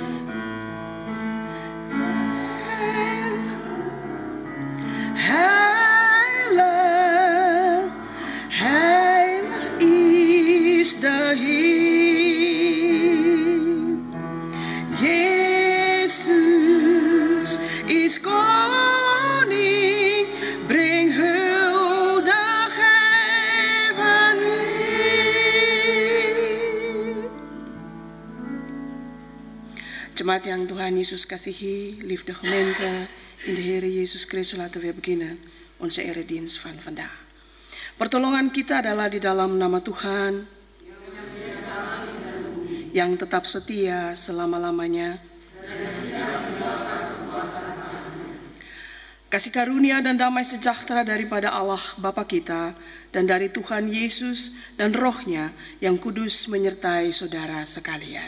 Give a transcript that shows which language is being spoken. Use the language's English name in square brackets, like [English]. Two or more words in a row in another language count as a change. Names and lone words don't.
[Dutch] Heilig, heilig is de Heer. Jezus is koning, breng huldigheid aan u. [Indonesian] Jemaat yang Tuhan Yesus kasihi, [Dutch] liefde gemeente in de Heer Jezus Christus, laten we beginnen onze eredienst van vandaag. [Indonesian] Pertolongan kita adalah di dalam nama Tuhan yang tetap setia selama-lamanya. Kasih karunia dan damai sejahtera daripada Allah Bapa kita dan dari Tuhan Yesus dan Roh-Nya yang kudus menyertai saudara sekalian.